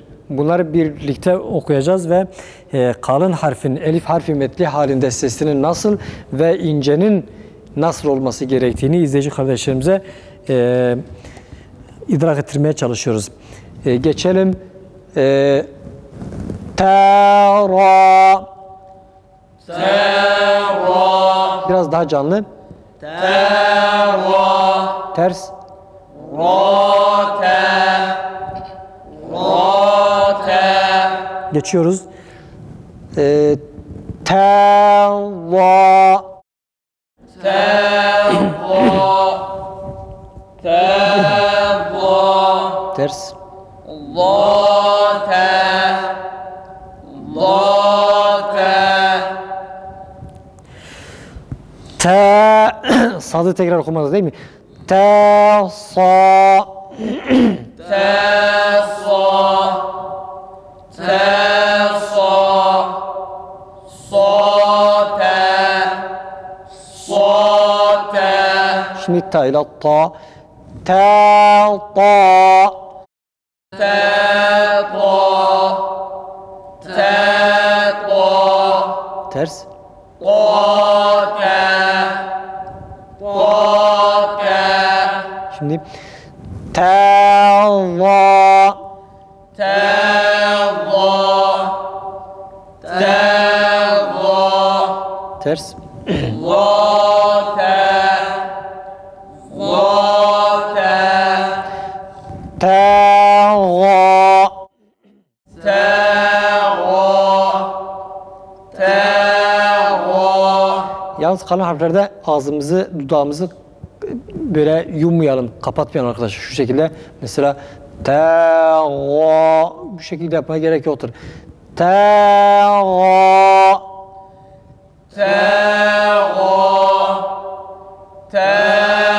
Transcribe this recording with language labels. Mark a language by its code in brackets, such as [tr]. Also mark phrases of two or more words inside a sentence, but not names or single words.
[tr] Bunları birlikte okuyacağız ve kalın harfin elif harfi metli halinde sesinin nasıl ve incenin nasıl olması gerektiğini izleyici kardeşlerimize idrak ettirmeye çalışıyoruz. Geçelim. Tera. [ar] تارا [tr] Biraz daha canlı. [ar] تارا [tr] Ters. [ar] راتا راتا [tr] Geçiyoruz. Tera. [ar] تاضا تاضا [tr] Ters. [ar] ضاتا ضاتا [tr] Ta. Sadı tekrar okumanız değil mi? Ta, sa. [ar] تاصا تاصا صاتا صاتا [tr] Şimdi ta ile ta. Ta, ta. [ar] تاطا تاطا [tr] Ters. [ar] طاتا طاتا [tr] Şimdi ta, za. [ar] تاضا تاضا [tr] Ters. [ar] ضاتا ضاتا [tr] Ta, ga. [ar] تاغا تاغا [tr] Yalnız kalın harflerde ağzımızı, dudağımızı böyle yummayalım, kapatmayalım arkadaşlar. Şu şekilde mesela ta, ga. Bu şekilde yapmaya gerek yoktur. Ta, ga. [ar] تاغا تاغا